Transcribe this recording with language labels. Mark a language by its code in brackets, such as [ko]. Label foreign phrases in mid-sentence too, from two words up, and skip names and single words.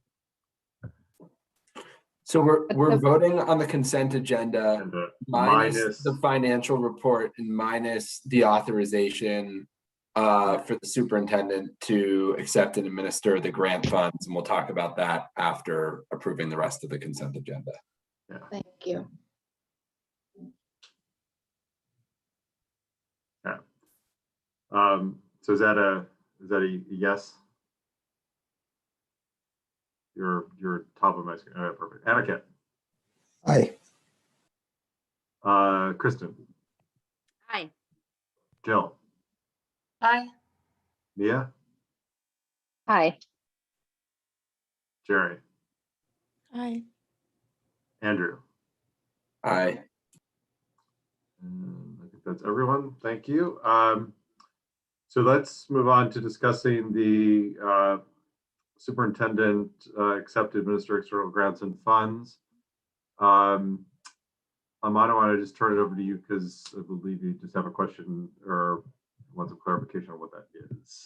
[en] So we're voting on the consent agenda minus the financial report and minus the authorization for the superintendent to accept and administer the grant funds, and we'll talk about that after approving the rest of the consent agenda. Thank you. Yeah. So is that a yes? You're top of my screen. All right, perfect. Anaket. Aye. Kristen. Aye. Jill. Aye. Mia. Aye. Jerry. Aye. Andrew. Aye. I think that's everyone. Thank you. So let's move on to discussing the superintendent accept, administer external grants and funds. Amanda, I want to just turn it over to you because I believe you just have a question or want some clarification on what that is.